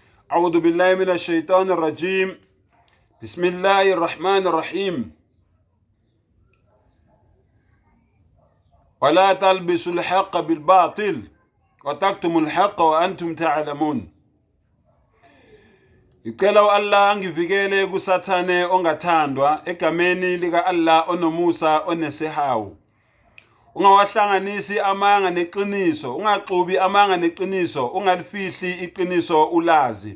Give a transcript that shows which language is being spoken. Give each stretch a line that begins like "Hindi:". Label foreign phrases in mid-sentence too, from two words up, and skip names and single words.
Arabic: أعوذ بالله من الشيطان الرجيم. بسم الله الرحمن الرحيم. ولا تلبسوا الحق بالباطل وتكتموا الحق وأنتم تعلمون.
Zulu: Icela Allah angivikele kusathane ongathandwa egameni lika Allah onomusa onesihawu. Ungawahlanganisi amanga neqiniso, ungaxubi amanga neqiniso, ungalifihli iqiniso ulazi.